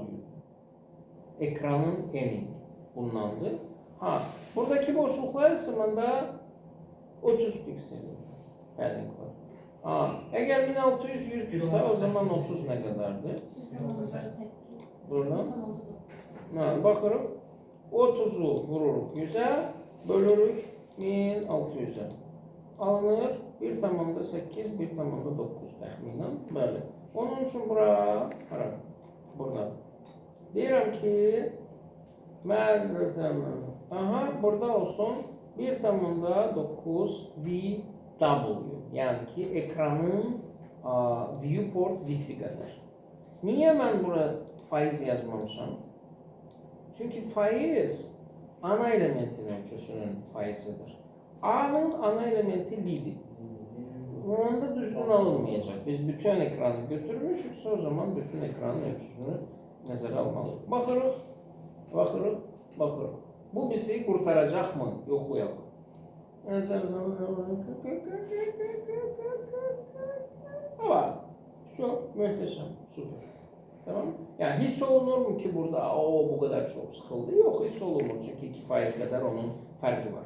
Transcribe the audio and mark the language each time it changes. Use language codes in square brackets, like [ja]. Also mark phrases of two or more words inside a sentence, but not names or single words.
[tr] Ekranın eni bundandır. [az] Buradaki boşluklar ise məndə 30 piksel. Padding var. [tr] Eğer 1600 100'dürsə o zaman 30 ne kadardı? Buradan. [az] Baxırıq. 30'u vururuq 100'e, bölürük 1600'e. Alınır 1,8, 1,9 təxminən. Bəli. [tr] Onun için burada. [az] Deyirəm ki, burada olsun 1,9 VW. [tr] Yani ki ekranın viewport width'i kadar. Niye ben burada faiz yazmamışam? Çünkü faiz ana elementin ölçüsünün faizidir. A'nın ana elementi lid'i. [az] Onda düzgün alınmayacak. Biz bütün ekranı götürmüşüksə o zaman bütün ekranın ölçüsünü nəzərə almalıyıq. Baxırıq. [tr] Bu bizi kurtaracak mı? Yoxlayaq. Ama çok muhteşem, süper. Tamam. Yani hiç olunur mu ki burada bu kadar çok sıkıldı? Yok, hiç olunur çünkü 2% kadar onun farkı var.